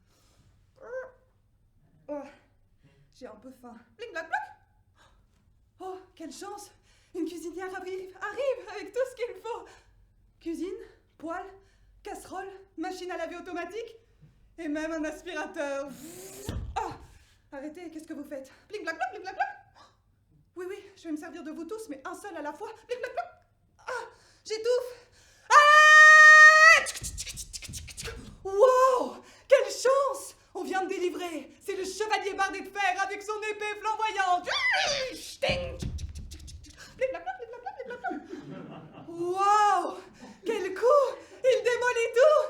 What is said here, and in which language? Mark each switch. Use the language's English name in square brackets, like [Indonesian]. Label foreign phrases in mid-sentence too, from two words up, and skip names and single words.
[French] Oh, j'ai un peu faim. Blic, blac, blac. Oh, quelle chance! Une cuisinière arrive avec tout ce qu'il faut. Cuisine, poêle, casserole, machine à laver automatique, et même un aspirateur. Ah! Arrêtez, qu'est-ce que vous faites? Blic, blac, blac, blic, blac, blac. Oui, je vais me servir de vous tous, mais un seul à la fois. Blic, blac, blac. Ah! J'étouffe! Ah! Wow! Quelle chance! On vient de délivrer. C'est le chevalier bardé de fer avec son épée flamboyante. Wow! Quel coup! Il démolit tout!